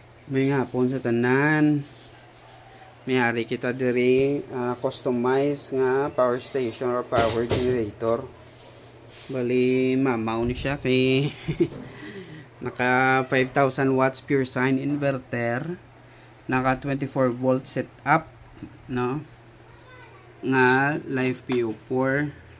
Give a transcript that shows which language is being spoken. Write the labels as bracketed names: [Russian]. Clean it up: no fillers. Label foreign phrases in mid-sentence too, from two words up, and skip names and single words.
[Hiligaynon] May hapon sa tanan. Mayari kita diri customize nga [English] power station or power generator. [Hiligaynon] Bali mamaw ni siya kay naka 5,000 watts [English] pure sine inverter, [Hiligaynon] naka [English] 24 volt setup, [Hiligaynon] no? Nga live PO4.